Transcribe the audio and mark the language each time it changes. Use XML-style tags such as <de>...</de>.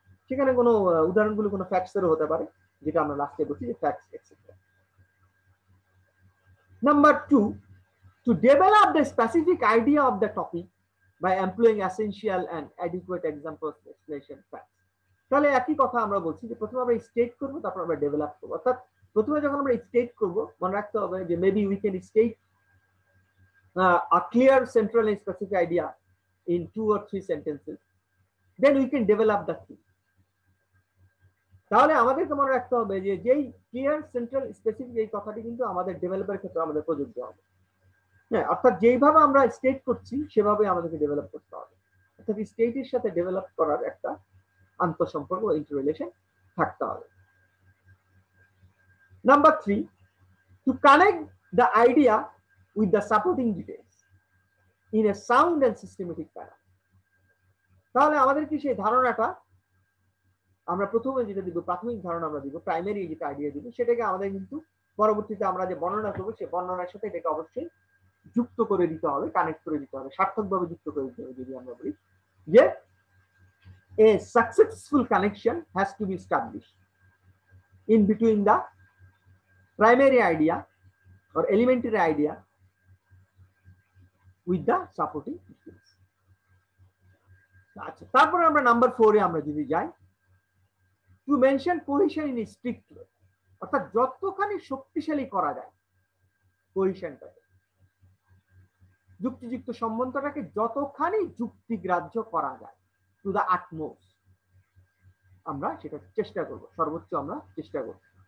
<bn>সেখানে কোনো উদাহরণগুলো কোনো ফ্যাক্টসেরও হতে পারে, যেটা আমরা লাস্টে বলছি যে facts etcetera.</bn> <en>Number 2, to develop the specific idea of the topic by employing essential and adequate examples, explanation, facts.</en> <bn>তাহলে একই কথা আমরা বলছি যে প্রথমে আমরা স্টেট করব, তারপর আমরা ডেভেলপ করব। অর্থাৎ প্রথমে যখন আমরা স্টেট করব, মনে রাখতে হবে যে</bn> <en>Maybe we can state a clear central and specific idea in 2 or 3 sentences, then we can develop the thing.</en> <bn>তাহলে আমাদেরকে মনে রাখতে হবে যে যেই ক্লিয়ার সেন্ট্রাল স্পেসিফিক এই কথাটি কিন্তু আমাদের ডেভেলপের ক্ষেত্রে আমাদের প্রযোজ্য হবে। হ্যাঁ, অর্থাৎ যেইভাবে আমরা স্টেট করছি সেভাবে আমাদেরকে ডেভেলপ করতে হবে। অর্থাৎ স্টেটের সাথে ডেভেলপ করার একটা আন্তঃসম্পর্ক, ইন্টার রিলেশন থাকতে হবে।</bn> <en>Number 3, to connect the idea with the supporting details in a sound and systematic manner.</en> <bn>তাহলে আমাদের কি সেই ধারণাটা আমরা প্রথমে যেটা দিব, প্রাথমিক ধারণা আমরা দিব, প্রাইমারি যেটা আইডিয়া দিব, সেটাকে আমাদের কিন্তু পরবর্তীতে আমরা যে বর্ণনা করবো সেই বর্ণনার সাথে এটাকে অবশ্যই যুক্ত করে দিতে হবে, কানেক্ট করে দিতে হবে, সার্থকভাবে যুক্ত করে দিতে হবে। যদি আমরা বলি যে</bn> <en>a successful connection has to be established in between the primary idea or elementary idea with the supporting details.</en> <bn>আচ্ছা, তারপরে আমরা নাম্বার 4 এ আমরা যদি যাই,</bn> <en>to mention cohesion in strict way,</en> <bn>অর্থাৎ যতখানি শক্তিশালী করা যায় কোহেশনটাকে, যুক্তিযুক্ত সম্বন্ধটাকে যতখানি যুক্তিগ্রাহ্য করা যায়,</bn> <en>to the utmost,</en> <bn>আমরা সেটা চেষ্টা করব, সর্বোচ্চ আমরা চেষ্টা করব।</bn>